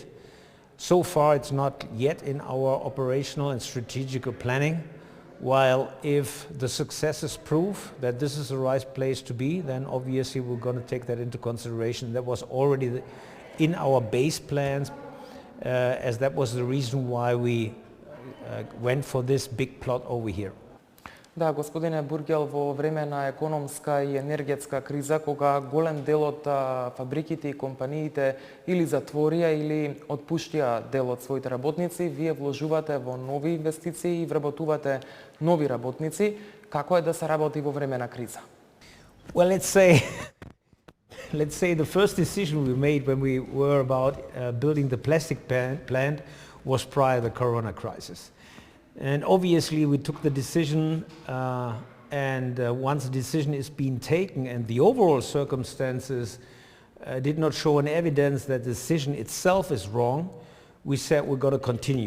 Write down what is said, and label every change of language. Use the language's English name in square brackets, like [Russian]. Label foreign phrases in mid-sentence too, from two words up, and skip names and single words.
[English] So far it's not yet in our operational and strategical planning, while if the successes prove that this is the right place to be, then obviously we're going to take that into consideration. That was already in our base plans, as that was the reason why we went for this big plot over here. [Macedonian] Да, господине Бургел, во време на економска и енергетска криза, кога голем дел од фабриките и компаниите или затворија или отпуштија дел од своите работници, вие вложувате во нови инвестиции и вработувате нови работници. Како е да се работи во време на криза? [English] Well, let's say the first decision we made when we were about building the plastic plant was prior to the Corona crisis. And obviously we took the decision, and once the decision is being taken and the overall circumstances did not show any evidence that the decision itself is wrong, we said we're going to continue.